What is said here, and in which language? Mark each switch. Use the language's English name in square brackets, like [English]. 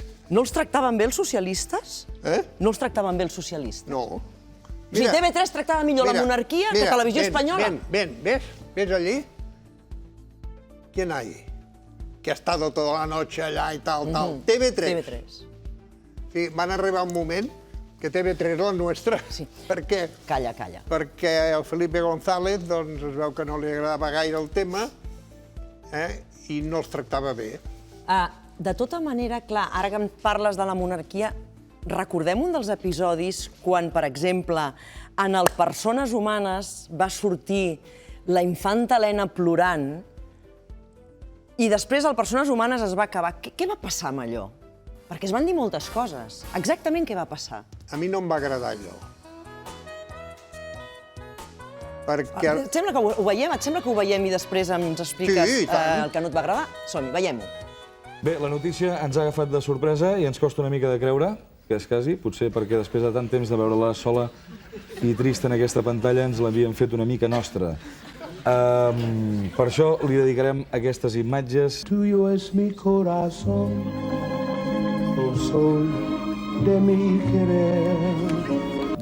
[Catalan] No els tractaven bé els socialistes? No els tractaven bé els socialistes? No. O sigui, TV3 tractava millor la monarquia que Televisió Espanyola? [Spanish] ¿Ves allí? ¿Quién hay? Que ha estado toda la noche allá y tal. [Catalan] TV3. Sí, van arribar un moment que TV3 és la nostra. Sí. Per què? Calla. Perquè el Felipe González doncs, es veu que no li agradava gaire el tema i no els tractava bé. De tota manera, clar, ara que em parles de la monarquia, recordem un dels episodis quan, per exemple, en el Persones Humanes va sortir la infanta Helena plorant i després el Persones Humanes es va acabar. Què va passar amb allò? Perquè es van dir moltes coses. Exactament què va passar? A mi no em va agradar allò. Perquè... Et sembla que ho veiem? Et sembla que ho veiem i després ens expliques el que no et va agradar? Som-hi, veiem-ho. Bé, la notícia ens ha agafat de sorpresa i ens costa una mica de creure, que és quasi, potser perquè després de tant temps de veure-la sola i trista en aquesta pantalla ens l'havíem fet una mica nostra. Per això li dedicarem aquestes imatges. [Spanish] Tuyo es mi corazón, el sol de mi querer.